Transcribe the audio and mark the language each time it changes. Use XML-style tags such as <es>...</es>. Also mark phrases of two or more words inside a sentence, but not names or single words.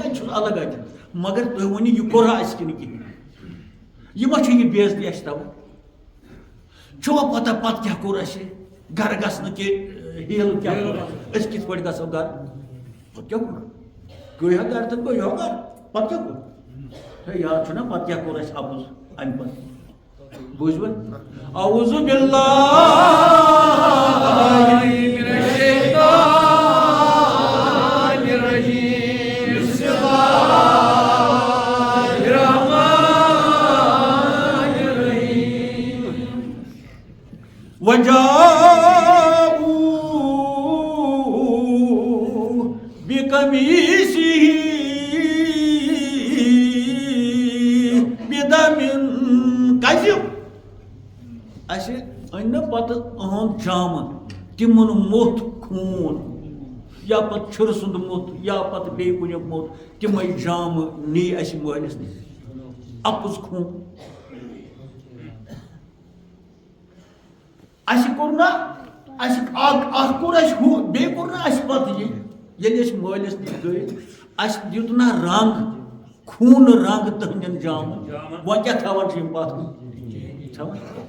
<ks>کَتہِ چھُس الگ اَتہِ مگر تُہۍ ؤنِو یہِ کوٚرا اَسہِ کِنہٕ کِہیٖنۍ یہِ ما چھِ یہِ بے عزتی اَسہِ تَوَے چھُوا پَتہ پَتہٕ کیٛاہ کوٚر اَسہِ گَرٕ گژھنہٕ کہِ ہیلہٕ کیٛاہ کوٚر أسۍ کِتھ پٲٹھۍ گژھو گَرٕ پَتہٕ کیٛاہ کوٚر گٔیو گَرٕ تہٕ گٔیو گَرٕ پَتہٕ کیٛاہ کوٚر ہے یاد چھُنہ پَتہٕ کیٛاہ کوٚر اَسہِ اَپُز اَمہِ پَتہٕ بوٗزوٕ</ks> <ar>اعوذ باللہ من الشیطان الرجیم بسم اللہ الرحمن الرحیم وجاءوا بقمیصہ بدم کذب</ar> <ks>اَسہِ أنۍ نہ پَتہٕ أہُنٛد جامہٕ تِمن موٚتھ خوٗن یا پَتہٕ چھُرٕ سُنٛد موٚتھ یا پَتہٕ بیٚیہِ کُنیُک موٚتھ تِمے جامہٕ نی اَسہِ مٲلِس نِش اَپُز خوٗن اَسہِ کوٚر نہ بیٚیہِ کوٚر نہٕ اَسہِ پَتہٕ ییٚلہِ أسۍ مٲلِس نِش گٔے اَسہِ دیُت نہ رنٛگ خوٗنہٕ رنٛگ تٕہٕنٛدٮ۪ن جامن وۄنۍ کیٛاہ تھاوان چھِ یِم پَتھ کُن تھاوان</ks>